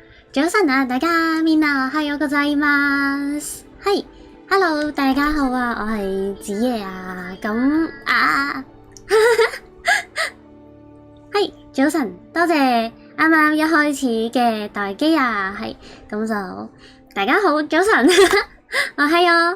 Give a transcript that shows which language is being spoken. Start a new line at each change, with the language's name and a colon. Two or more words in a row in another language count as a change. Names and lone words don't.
Cantonese: 早晨啊，大家
Japanese: みんなおはようございます。
Cantonese: 係 ，Hello， 大家好啊，我係子夜啊，咁啊，係早晨，多謝啱啱一開始嘅待機啊，係咁就大家好，早晨，我係啊。